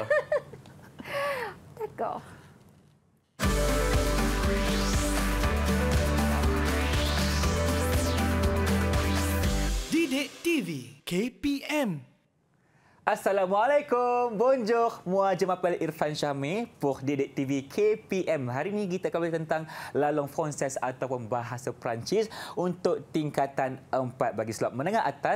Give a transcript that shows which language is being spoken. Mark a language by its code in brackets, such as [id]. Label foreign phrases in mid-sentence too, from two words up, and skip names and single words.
[fr] D'accord. Didik TV KPM. Assalamualaikum, bonjour. Moi, je m'appelle Irfan Syamir pour Didik TV KPM. [ms] Hari ini kita akan belajar tentang [fr] la langue française [ms] ataupun bahasa Perancis untuk tingkatan 4 bagi slot menengah atas.